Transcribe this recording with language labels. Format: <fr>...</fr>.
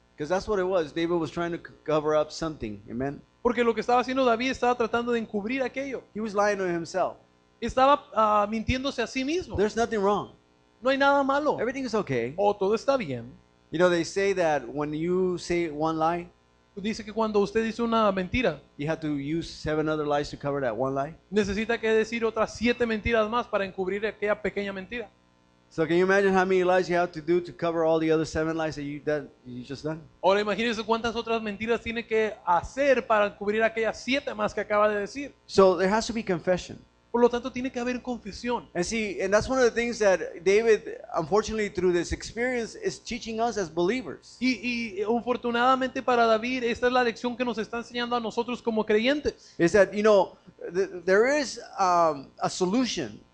<en>Because that's what it was. David was trying to cover up something. Amen.</en> <es>Porque lo que estaba haciendo David estaba tratando de encubrir aquello.</es> <en>He was lying to himself.</en> <es>Estaba mintiéndose a sí mismo.</es> <en>There's nothing wrong.</en> <es>No hay nada malo.</es> <en>Everything is okay.</en> <es>O todo está bien.</es> <en>They say that when you say one lie,</en> <es>Dice que cuando usted dice una mentira,</es> <en>you have to use 7 other lies to cover that one lie.</en> <es>necesita que decir otras 7 mentiras más para encubrir aquella pequeña mentira.</es> <en>So can you imagine how many lies you have to do to cover all the other 7 lies that you just done?</en> <es>Ahora imagínese cuántas otras mentiras tiene que hacer para cubrir aquellas 7 más que acaba de decir.</es> <en>So there has to be confession.</en> <es>Por lo tanto, tiene que haber confesión.</es> <en>And that's one of the things that David, unfortunately, through this experience, is teaching us as believers.</en> <es>Y afortunadamente para David, esta es la lección que nos está enseñando a nosotros como creyentes.</es> <en>Is that, there is a solution,</en>